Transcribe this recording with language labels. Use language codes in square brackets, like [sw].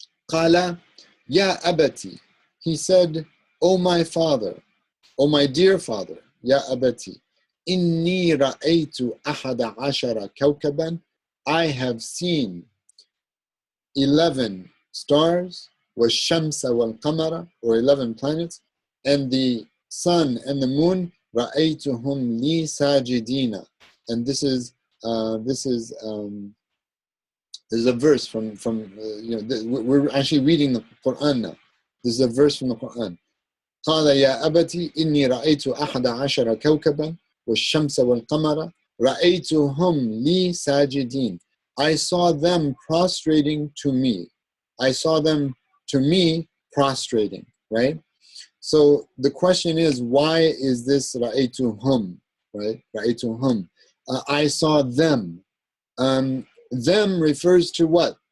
[ar] قال يا أبتي, [en] he said, O my father, O my dear father, [ar] يا أبتي, إني رأيت أحد عشر كوكبا, [en] I have seen 11 stars, [ar] والشمس والقمر, [en] or 11 planets, and the sun and the moon, [ar] رأيتهم لي ساجدين. [en] And this is a verse from we're actually reading the Quran now. This is a verse from the Quran. [ar] قال يا أبتي إني رأيت أحد عشر كوكبا والشمس والقمر رأيتهم لي ساجدين. [en] I saw them prostrating to me. I saw them to me prostrating, right? So the question is, why is this رأيتهم, right? رأيتهم. I saw them. Them refers to what?